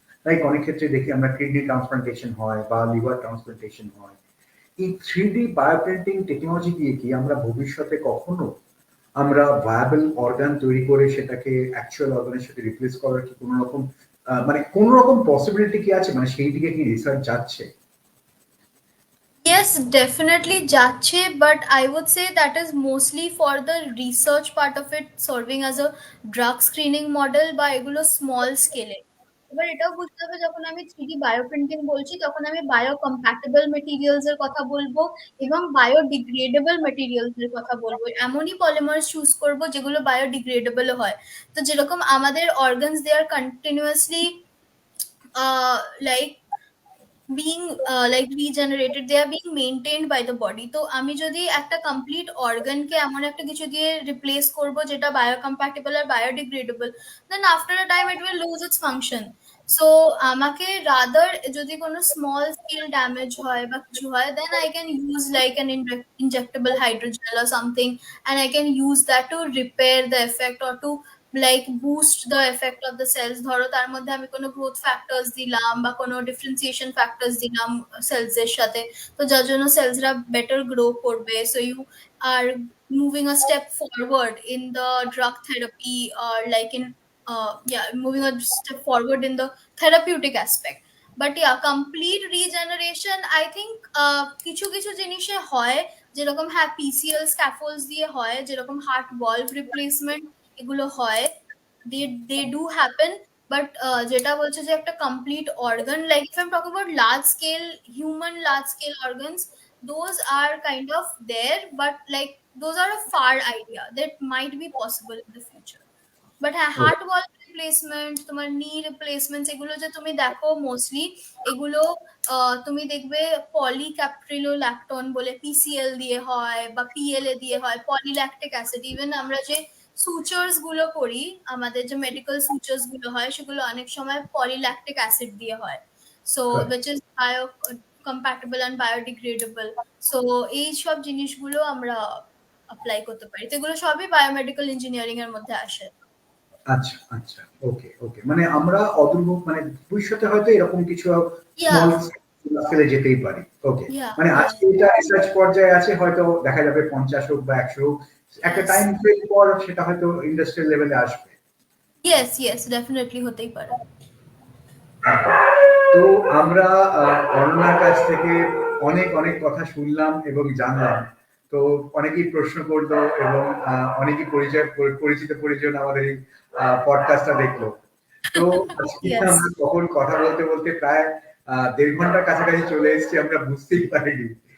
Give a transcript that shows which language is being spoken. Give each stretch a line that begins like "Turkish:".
Bangla: Like অনেক ক্ষেত্রে দেখি আমরা কিডনি ট্রান্সপ্লান্টেশন হয় বা লিভার ট্রান্সপ্লান্টেশন হয়। এই 3D বায়োপ্রিন্টিং টেকনোলজি দিয়ে কি আমরা ভবিষ্যতে কখনো আমরা ভায়াবল অর্গান তৈরি করে সেটাকে অ্যাকচুয়াল অর্গানের সাথে রিপ্লেস করার কি কোনো রকম মানে কোন রকম পসিবিলিটি কি আছে, মানে সেই দিকে কি রিসার্চ যাচ্ছে?
English: Yes, definitely যাচ্ছে, but I would say that is mostly for the research part of it, serving as a drug screening model
Bangla: বা এগুলো স্মল স্কেলে। এবার এটাও বুঝতে হবে, যখন আমি 3D বায়োপ্রিন্টিং বলছি তখন আমি বায়ো কম্প্যাটেবল মেটেরিয়ালস এর কথা বলবো এবং বায়োডিগ্রেডেবল মেটেরিয়ালস এর কথা বলবো। এমনই পলিমার চুজ করব যেগুলো বায়োডিগ্রেডেবল হয়। তো যেরকম আমাদের organs
English: They are continuously like being like regenerated, they are being maintained by the body।
Bangla: তো আমি যদি একটা কমপ্লিট অর্গানকে এমন একটা কিছু দিয়ে রিপ্লেস করব যেটা বায়োকম্প্যাটেবল আর biodegradable,
English: Then after a time it will lose its function.
Bangla: So আমাকে রাদার যদি কোনো স্মল স্কেল ড্যামেজ হয় বা কিছু হয়,
English: Then I can use like an injectable hydrogel or something, and I can use that to repair the effect or to like boost the effect of the cells.
Bangla: ধরো তার মধ্যে আমি কোনো growth factors দিলাম বা কোনো ডিফারেন্সিয়েশন ফ্যাক্টরস দিলাম sales এর সাথে, তো যার জন্য সেলসরা বেটার গ্রো করবে।
English: So you are moving a step forward in the drug therapy, or like in yeah, moving a step forward in the therapeutic aspect।
Bangla: But yeah, complete regeneration I think কিছু কিছু জিনিসে হয়, যেরকম হ্যাঁ PCL স্ক্যাফোল্ডস দিয়ে হয়, যেরকম হার্ট ভলভ রিপ্লেসমেন্ট, এগুলো হয়,
English: They they do happen.
Bangla: বাট যেটা বলছে যে একটা complete organ,
English: Like if I am talking about large scale human large scale organs, those are kind of there, but like those are a far idea that might be possible in the future.
Bangla: But হ্যাঁ, heart ওয়াল replacement, তোমার নি replacement, এগুলো যে তুমি দেখো mostly এগুলো তুমি দেখবে পলিক্যাপ্রিলোল্যাক্টন বলে পিসিএল দিয়ে হয় বা পিএলএ দিয়ে হয়, পলিল্যাকটিক অ্যাসিড। ইভেন আমরা যে সুচার্স গুলো করি, আমাদের যে মেডিকেল সুচার্স গুলো হয়, সেগুলো অনেক সময় পলিল্যাকটিক অ্যাসিড দিয়ে হয়, so
English: which is bio compatible and biodegradable.
Bangla: So এই সব জিনিসগুলো আমরা অ্যাপ্লাই করতে পারি, তো এগুলো সবই বায়োমেডিক্যাল ইঞ্জিনিয়ারিং এর মধ্যে আসে। আচ্ছা আচ্ছা, ওকে ওকে, মানে আমরা অদূর মানে ভবিষ্যতে হয়তো এরকম কিছু
English: Yeah.
Bangla: স্মল স্কেলে যেতেই পারি। ওকে,
English: Yeah,
Bangla: মানে
English: yeah.
Bangla: আজকে এটা রিসার্চ পর্যায়ে আছে, হয়তো দেখা যাবে 50 হোক বা 100 হোক, একটা
English: Yes.
Bangla: টাইম ফ্রেম পর সেটা হয়তো ইন্ডাস্ট্রিয়াল লেভেলে আসবে।
English: Yes, yes, definitely
Bangla: হতেই পারে। তো আমরা অরুণার কাছ থেকে অনেক অনেক কথা শুনলাম এবং জানলাম। তো অনেকেই প্রশ্ন করলো এবং অনেকেই পরিচিত পরিজন আমাদের এই পডকাস্টটা দেখলো। তো আজকে
English: Yes.
Bangla: আমরা তখন কথা বলতে বলতে প্রায় 1.5 ঘন্টার কাছাকাছি চলে এসেছি, আমরা বুঝতেই পারিনি।